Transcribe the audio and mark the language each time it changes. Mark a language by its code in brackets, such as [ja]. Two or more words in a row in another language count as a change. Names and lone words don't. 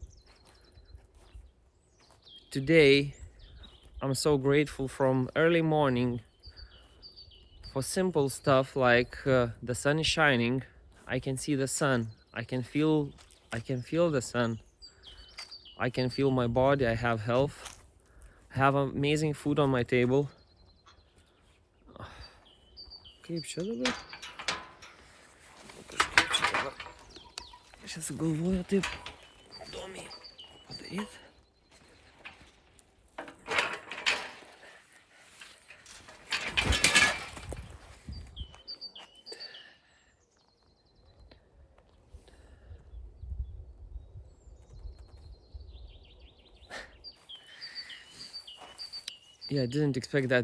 [en] Today, I'm so grateful from early morning for simple stuff like the sun is shining. I can see the sun. I can feel the sun. I can feel my body. I have health. I have amazing food on my table. [lt] Kaip čia dabar? Kažkaip čia dabar. Aš esu galvoju taip įdomiai padaryti. [en] Yeah, I didn't expect that.